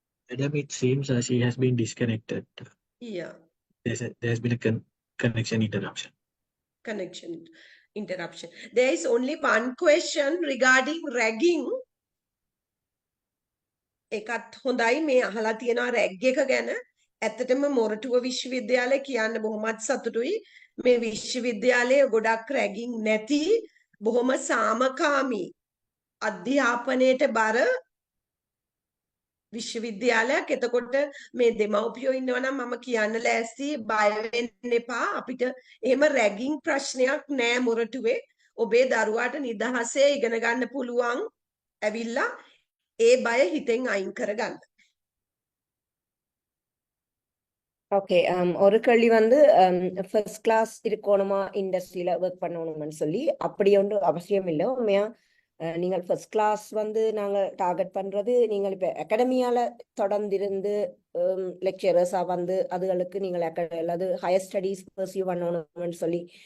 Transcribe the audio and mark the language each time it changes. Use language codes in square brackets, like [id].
[en] Madam, it seems she has been disconnected. yeah There's been a connection interruption. connection interruption there is only one question regarding ragging [si] එකත් හොඳයි මේ අහලා තියෙනවා rag එක ගැන ඇත්තටම මොරටුව විශ්වවිද්‍යාලය කියන්න බොහොමත් සතුටුයි මේ විශ්වවිද්‍යාලය ගොඩක් රැගින් නැති බොහොම සාමකාමී අධ්‍යාපනයට බර විශ්වවිද්‍යාලයක් එතකොට මේ දෙමව්පියෝ ඉන්නවා නම් මම කියන්න ලෑස්ති බය වෙන්න එපා අපිට එහෙම රැගින් ප්‍රශ්නයක් නෑ මොරටුවේ ඔබේ දරුවාට නිදහසේ ඉගෙන ගන්න පුළුවන් ඇවිල්ලා ඒ බය හිතෙන් අයින් කරගන්න [ta] ஓகே ஒரு கேள்வி வந்து ஃபர்ஸ்ட் கிளாஸ் இருக்கணுமா இண்டஸ்ட்ரியில ஒர்க் பண்ணணும்னு சொல்லி அப்படி ஒன்று அவசியம் இல்லை உண்மையா நீங்கள் ஃபர்ஸ்ட் கிளாஸ் வந்து நாங்கள் டார்கெட் பண்றது நீங்கள் இப்போ அகாடமியால தொடர்ந்திருந்து லெக்சரர்ஸா வந்து அதுகளுக்கு நீங்கள் அல்லது ஹையர் ஸ்டடீஸ் பர்சியூ பண்ணணும்னு சொல்லி